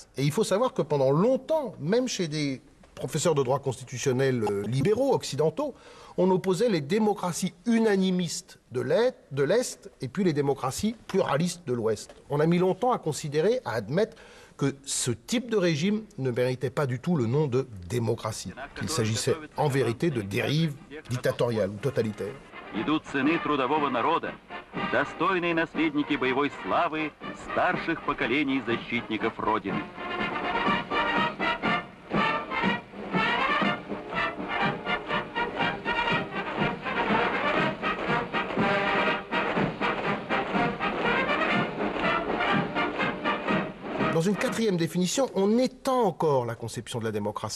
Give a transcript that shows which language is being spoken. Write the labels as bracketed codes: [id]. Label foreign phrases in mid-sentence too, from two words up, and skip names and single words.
[fr] Et il faut savoir que pendant longtemps, même chez des professeurs de droit constitutionnel libéraux, occidentaux, on opposait les démocraties unanimistes de l'Est et puis les démocraties pluralistes de l'Ouest. On a mis longtemps à considérer, à admettre que ce type de régime ne méritait pas du tout le nom de démocratie, qu'il s'agissait en vérité de dérive dictatoriale ou totalitaire. [ru] Идут сыны трудового народа, достойные наследники боевой славы старших поколений защитников Родины. [fr] Dans une quatrième définition, on étend encore la conception de la démocratie.